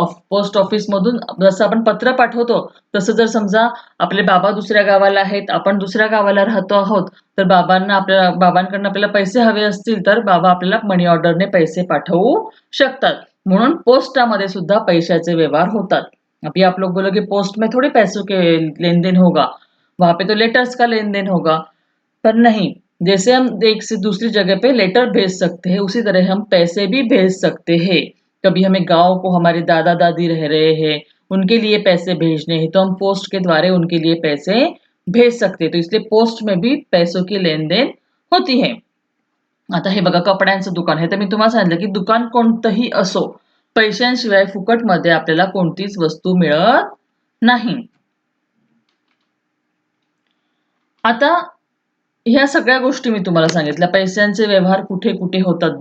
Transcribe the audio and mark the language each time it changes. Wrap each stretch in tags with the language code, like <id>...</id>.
<mr>Post ऑफिसमधून जसं आपण पत्र पाठवतो, तसं जर समजा आपले बाबा दुसऱ्या गावाला आहेत, आपण दुसऱ्या गावाला राहतो आहोत, तर बाबांकडून आपल्याला पैसे हवे असतील, तर बाबा आपल्याला मनी ऑर्डरने पैसे पाठवू शकतात. म्हणून पोस्टामध्ये सुद्धा पैशाचे व्यवहार होतात.</mr> <hi>अभी आप लोग बोलोगे पोस्ट में थोड़ी पैसों के लेन-देन होगा, वहाँ पे तो लेटर्स का लेन-देन होगा। पर नहीं, जैसे हम एक से दूसरी जगह पे लेटर भेज सकते हैं, उसी तरह हम पैसे भी भेज सकते हैं। कभी हमें गाँव को हमारे दादा-दादी रह रहे हैं, उनके लिए पैसे भेजने हैं, तो हम पोस्ट के द्वारा उनके लिए पैसे भेज सकते हैं। तो इसलिए पोस्ट में भी पैसों की लेन-देन होती है।</hi> <mr>आता हे बघा कपड्यांचं दुकान हे तर मी तुम्हाला सांगितलं की दुकान कोणतंही असो पैशांशिवाय फुकटमध्ये आपल्याला कोणतीच वस्तू मिळत नाही. आता ह्या सगळ्या गोष्टी मी तुम्हाला सांगितल्या. पैशांचे व्यवहार कुठे-कुठे होतात.</mr>